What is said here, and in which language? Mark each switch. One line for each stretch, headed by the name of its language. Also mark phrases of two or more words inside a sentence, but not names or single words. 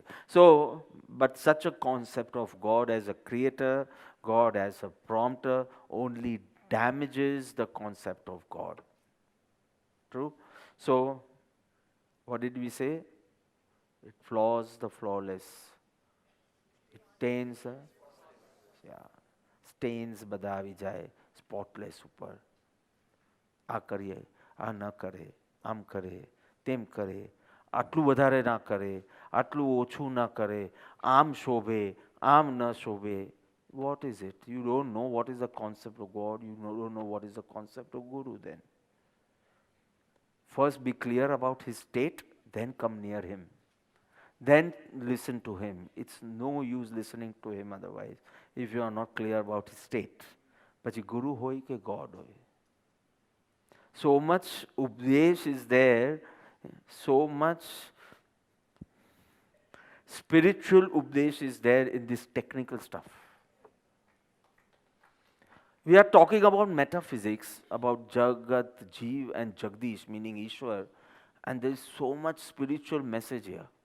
English: So, but such a concept of God as a creator, God as a prompter, only damages the concept of God. True? So, what did we say? It flaws the flawless. It taints, yeah, stains
Gujarati: બધા આવી જાય સ્પોટલેસ ઉપર. આ કરીએ, આ ન કરે, આમ કરે, તેમ કરે, આટલું વધારે ના કરે, આટલું ઓછું ના કરે, આમ શોભે, આમ ન શોભે.
English: What is it? You don't know what is the concept of God. You don't know what is the concept of Guru then. First be clear about his state, then come near him. Then listen to him. It's no use listening to him otherwise if you are not clear about his state.
Gujarati: પછી ગુરુ હોય કે God હોય.
English: So much ઉપદેશ is there, so much spiritual updesh is there in this technical stuff. We are talking about metaphysics, about Jagat, Jeev and Jagdish, meaning Ishwar, and there is so much spiritual message here.